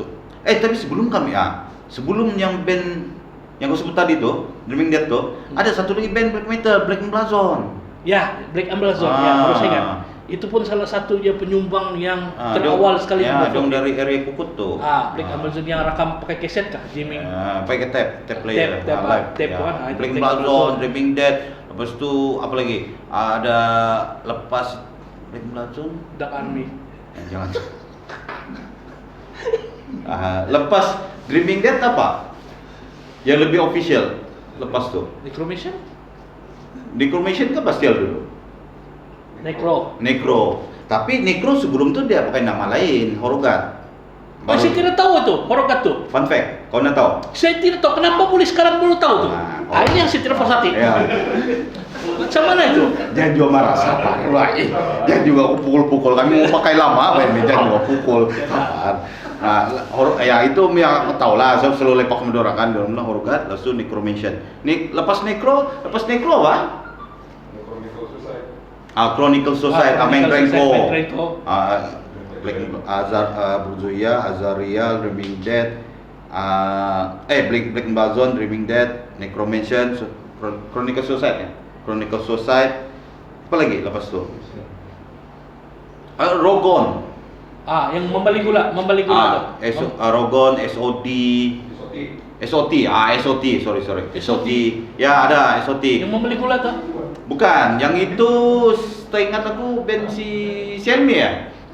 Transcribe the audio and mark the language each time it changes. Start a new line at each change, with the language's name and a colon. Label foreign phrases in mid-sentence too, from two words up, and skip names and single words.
Malay: Lepas itu tapi sebelum kami sebelum yang band yang gue sebut tadi tuh, Dreaming Dead tuh, ada satu lagi band black metal, Black Emblazon. Ya, Black Emblazon, ya harus ingat. Itu pun salah satu dia penyumbang yang terawal sekali. Ya, dong dari area Kukut tuh. Black Emblazon yang rekam pakai keset kah, jamming? Pakai tape player. Tape kan. Black Emblazon, Dreaming Dead. Lepas itu apa lagi? Ada lepas Black Emblazon, Dark Army. Jangan. Lepas Dreaming Dead apa? Yang lebih official lepas tuh. Necromation kan Bastille dulu. Necro. Tapi Necro sebelum tuh dia pakai nama lain, Horogat. Saya tidak tahu tuh, Horogat tuh.
English: Fun fact,
Malay: kau nak tahu? Saya tidak tahu, kenapa boleh sekarang baru tahu tuh? Ini yang saya tidak pasti. Ya. Macam mana itu? Jangan juga marah, sabar. Jangan juga pukul-pukul. Kami mau pakai lama, jangan juga pukul. Sabar. Ya itu yang aku tahu lah. Saya selalu lepak mendorakan dalam Horogat, lalu itu Necromation. Lepas Necro apa? Chronicle Suicide, Main Renko. Black Bruzuya, Azarial, Dreaming Dead, Black Emblazon, Dreaming Dead, Necromancer, Chronicle Suicide ya. Chronicle Suicide. Apa lagi lepas tu? Rogon. Yang membalik gula tu. Rogon, SOT. Sorry. SOT. Ya ada SOT. Yang membalik gula tu? Bukan, yang itu seingat aku band si Helmi ya?